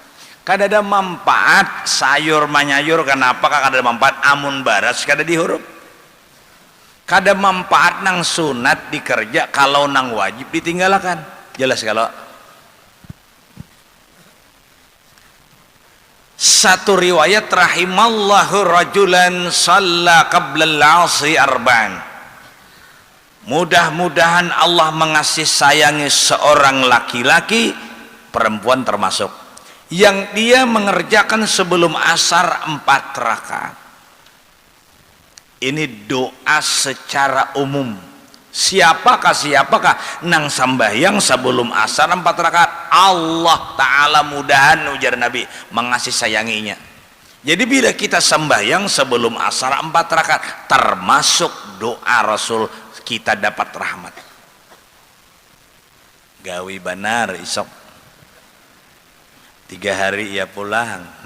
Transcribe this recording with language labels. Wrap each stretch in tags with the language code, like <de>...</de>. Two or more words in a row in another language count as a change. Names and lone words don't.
<bjn>Kada ada manfaat sayur manyayur, kenapa kada ada manfaat amun baras kada dihurup. Kada manfaat nang sunat dikerja kalau nang wajib ditinggalkan. Jelas kalau satu riwayat</bjn> <ar>رحم الله رجلا صلى قبل العصر أربعا.</ar> <id>Mudah-mudahan Allah mengasih sayangi seorang laki-laki, perempuan termasuk, yang dia mengerjakan sebelum asar 4 rakaat. Ini doa secara umum.</id> <bjn>Siapakah nang sambayang sebelum asar 4 rakaat, Allah Ta'ala mudahan ujar Nabi mengasih sayanginya.</bjn> <id>Jadi bila kita sembahyang sebelum asar 4 rakaat, termasuk doa Rasul, kita dapat rahmat.</id> <bjn>Gawi benar isok 3 hari ia pulang.</bjn>